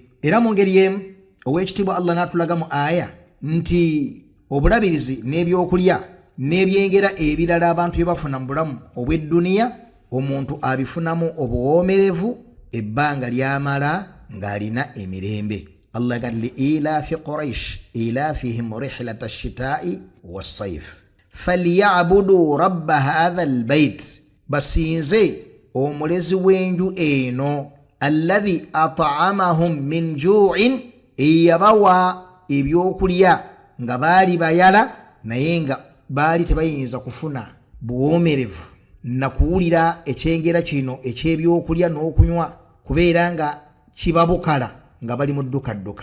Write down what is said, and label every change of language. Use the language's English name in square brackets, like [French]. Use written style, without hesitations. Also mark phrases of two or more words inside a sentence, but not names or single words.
[Ganda] Era mu ngeri y'emu ow'ekitiibwa Allah n'atulaga mu aya nti obulabirizi n'ebyokulya n'ebyengera ebirala abantu bye bafuna mu bulamu obw'edduniya omuntu abifunamu obuwoomerevu ebbanga lyamala ng'alina emirembe. [Arabic] Allah yagadde لإيلاف قريش إيلافهم رحلة الشتاء والصيف فليعبدوا رب هذا [Ganda] al-bayt basinze omulezi w'enju eno [Arabic] الذي أطعمهم من جوع [Ganda] eyabawa ebyokulya nga baali bayala naye nga baali tebayinza kufuna buwoomerevu na kuwulira ekyengera kino eky'ebyokulya n'okunywa kubeera nga kibabukala nga bali mu ddukadduka.